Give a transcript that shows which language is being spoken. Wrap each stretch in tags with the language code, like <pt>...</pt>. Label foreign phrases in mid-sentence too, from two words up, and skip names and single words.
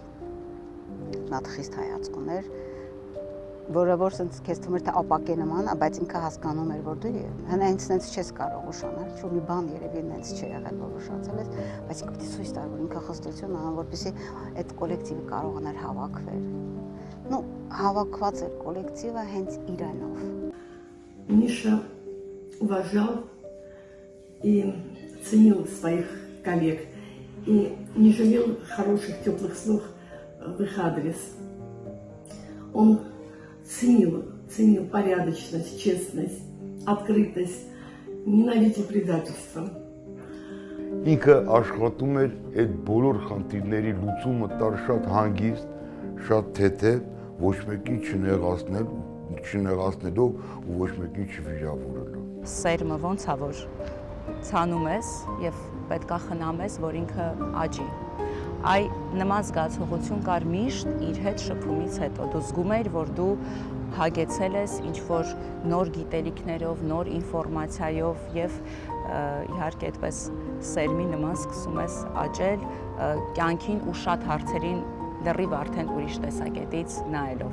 <hy>նա խիստ հայացք ուներ, որը որ սենց քեզ թվում էր թե ապակե նման, բայց ինքը հասկանում էր, որ դու հենց նենց չես կարող ուշանալ, ինչ որ մի բան երևի նենց չի եղել, որ ուշացել ես, բայց ինքը պիտի ցույց տար, որ ինքը խստություն ունի, որպեսզի այդ կոլեկտիվը կարողանար հավաքվել։ Ну, հավաքված էր կոլեկտիվը հենց իրանով։</hy> <ru>Миша уважал и ценил своих коллег и не жалел хороших, теплых слов в их адрес. Он ценил порядочность, честность, открытость, ненавидел предательство.</ru> <hy>Ինքը աշխատում էր այդ բոլոր խնդիրների լուծումը տար շատ հանգիստ, շատ թեթև, ոչ մեկին չնեղացնելով ու ոչ մեկին չվիրավորելով։ Սերմը ոնց է որ ցանում ես եւ պետքա խնամ ես, որ ինքը աճի։ Այ նման զգացողություն կար միշտ իր հետ շփումից հետո։ Դու զգում ես, որ դու հագեցել ես ինչ-որ նոր գիտելիքներով, նոր ինֆորմացիայով եւ իհարկե այդպես սերմի նման սկսում ես աճել կյանքին ու շատ հարցերին լրիվ արդեն ուրիշ տեսակետից նայելով։</hy>